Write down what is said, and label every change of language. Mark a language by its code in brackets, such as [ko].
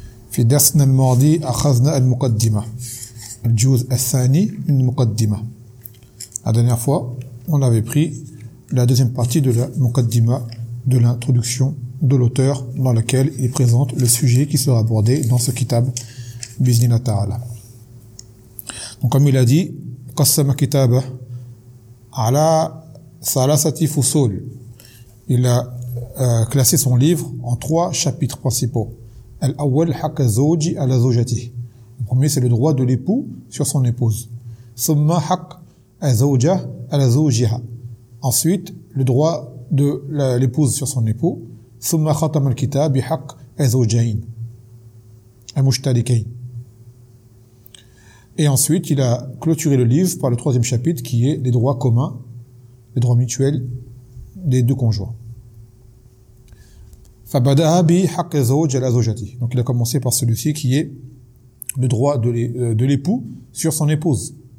[ar] في درسنا الماضي أخذنا المقدمة الجزء الثاني من المقدمة [fr] la dernière fois on avait pris la deuxième partie de la muqaddima de l'introduction de l'auteur dans laquelle il présente le sujet qui sera abordé dans ce kitab بإذن الله Donc comme il a dit, [ar] قسم كتابه على ثلاثة فصول. [fr] Il a classé son livre en trois chapitres principaux. [ar] الأول حق الزوج على زوجته. [fr] Le premier c'est le droit de l'époux sur son épouse. [ar] ثم حق الزوجة على زوجها. [fr] Ensuite le droit de l'épouse sur son époux. [ar] ثم ختم الكتاب بحق الزوجين المشتركين. [fr] Et ensuite, il a clôturé le livre par le troisième chapitre qui est les droits communs, les droits mutuels des deux conjoints. [ar] فَبَدَهَا بِحَقِ الزَّوْجِ عَلَى زَوْجَتِهِ [fr] Donc il a commencé par celui-ci qui est le droit de l'époux sur son épouse.